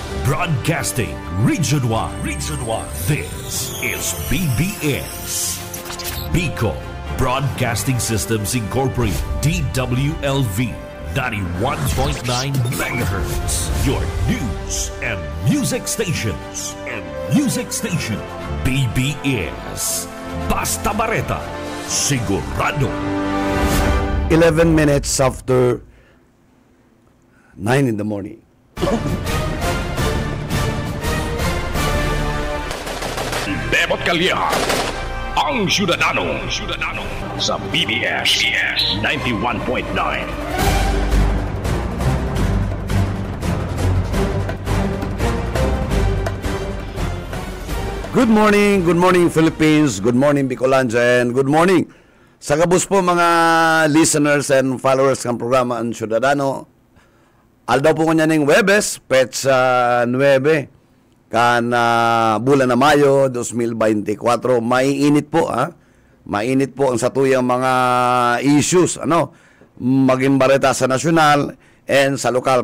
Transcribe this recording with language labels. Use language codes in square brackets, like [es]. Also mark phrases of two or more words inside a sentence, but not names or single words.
[en] Broadcasting Region 1. This is BBS. Bicol Broadcasting Systems Incorporated. DWLV 91.9 MHz. Your news and music stations. [bik] BBS. Basta Bareta. Sigurado. [en] 11 minutes after 9 in the morning. [bik] Bebot Calleja, ang Ciudadano sa BBS 91.9. [en] Good morning Philippines, good morning Bicolandia, and good morning [bik] sa kabus po mga [en] listeners and followers ng programa ang Ciudadano. [bik] Aldaw po kanya ng Webes, Petsa 9. Kan bulan na Mayo 2024, maiinit po mainit po ang satuyang mga issues maging bareta sa nasyonal and sa lokal.